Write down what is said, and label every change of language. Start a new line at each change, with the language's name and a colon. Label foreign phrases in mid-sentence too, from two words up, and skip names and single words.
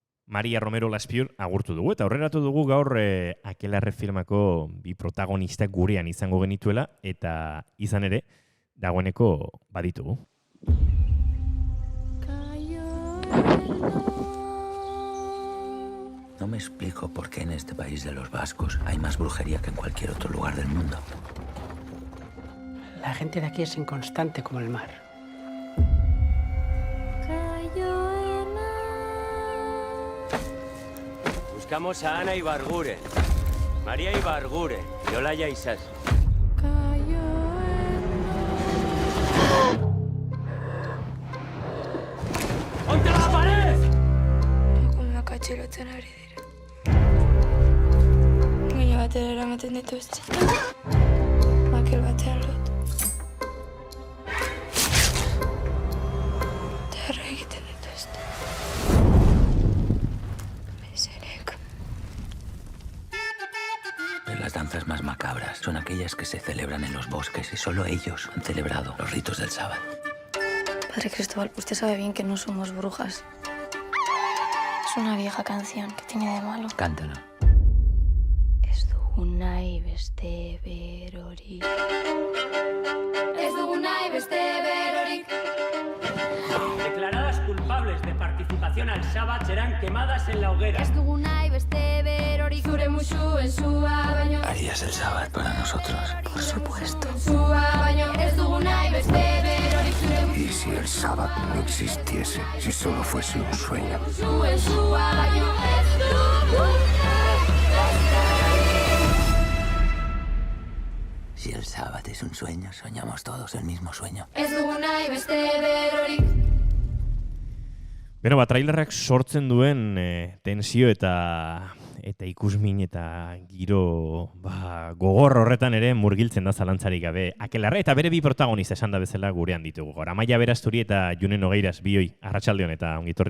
Basque: Maria Romero Laspiur agurtu dugu, eta aurreratu dugu gaur Akelarre filmako bi protagonistak gurean izango genituela, eta izan ere, dagoeneko baditugu.
Spanish: No me explico por qué en este país de los vascos hay más brujería que en cualquier otro lugar del mundo. La gente de aquí es inconstante como el mar. Buscamos a Ana Ibarguren, María Ibarguren y Olaya Isas. ¡Contra la pared!
Basque: Emakumeak atxilotzen ari dira. Baina batera eramaten dituzte. Makel batean lotu. Terra egiten dituzte. Bezerek.
Spanish: Las danzas más macabras son aquellas que se celebran en los bosques y solo ellos han celebrado los ritos del sábado. Padre Cristóbal, usted sabe bien que no somos brujas. Es una vieja canción que tiene de malo. Cántalo.
Basque: Ez dugu nahi beste berorik. Ez dugu nahi beste berorik.
Spanish: Declaradas culpables de participación al sábado serán quemadas en la hoguera.
Basque: Ez dugu nahi beste berorik. Zure musuen zua baino.
Spanish: ¿Harías el sábado para nosotros? Por supuesto.
Basque: Zua baino. Ez dugu nahi beste berorik.
Spanish: ¿Y si el sábado no existiese? Si solo fuese un sueño.
Basque: Musuen zua baino. Ez dugu
Spanish: Si el sábado es un sueño, soñamos todos el mismo sueño.
Basque: Ez dugu nahi beste berorik. Beno, trailerrak sortzen duen tensio eta ikusmin eta giro gogor horretan ere murgiltzen da zalantzarik gabe. Akelarre eta bere bi protagonista esan da bezala gurean ditugu. Amaia Berasturi eta Junen Ogeiras, bioi, arratsaldeon eta ongitorri.